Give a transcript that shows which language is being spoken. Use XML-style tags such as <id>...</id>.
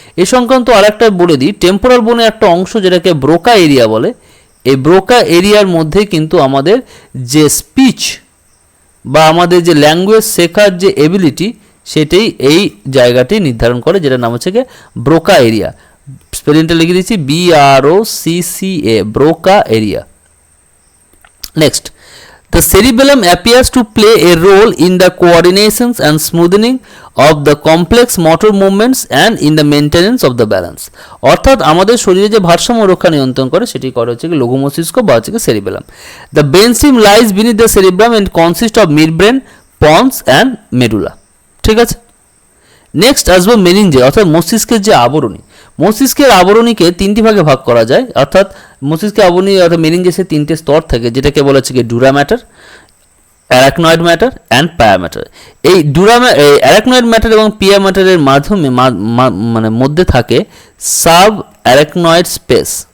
<bn>এ সংক্রান্ত আরেকটা বলে দিই, টেম্পোরাল বোনে একটা অংশ যেটাকে ব্রোকা এরিয়া বলে, এই ব্রোকা এরিয়ার মধ্যে কিন্তু আমাদের যে স্পিচ বা আমাদের যে ল্যাঙ্গুয়েজ শেখার যে এবিলিটি সেটাই এই জায়গাটি নির্ধারণ করে, যেটার নাম হচ্ছে গিয়ে ব্রোকা এরিয়া। স্পেলিংটা লিখে দিচ্ছি BROCCA, ব্রোকা area.</bn> <en>Next the cerebellum appears to play a role in the coordinations and smoothing of the complex motor movements and in the maintenance of the balance।</en> <bn>অর্থাৎ আমাদের শরীরে যে ভারসাম্য রক্ষা নিয়ন্ত্রণ করে সেটি করে হচ্ছে কি লঘু মস্তিষ্ক বা হচ্ছে কি cerebellum.</bn> <en>The brainstem lies beneath the cerebellum and consists of midbrain, pons and medulla।</en> <bn>ঠিক আছে, নেক্সট আসবো মেনিনজে অর্থাৎ মস্তিষ্কের যে আবরণী। মস্তিষ্কের আবরণীকে তিনটি ভাগে ভাগ করা যায়, অর্থাৎ মস্তিষ্কের আবরণী অর্থাৎ মেনিনজেসের তিনটে স্তর থাকে, যেটাকে বলা হচ্ছে dura matter, arachnoid matter and পায়া ম্যাটার। এই অ্যারাকনয়েড ম্যাটার এবং পিয়া ম্যাটারের মাধ্যমে মানে মধ্যে থাকে সাব অ্যারাকনয়েড স্পেস।</bn>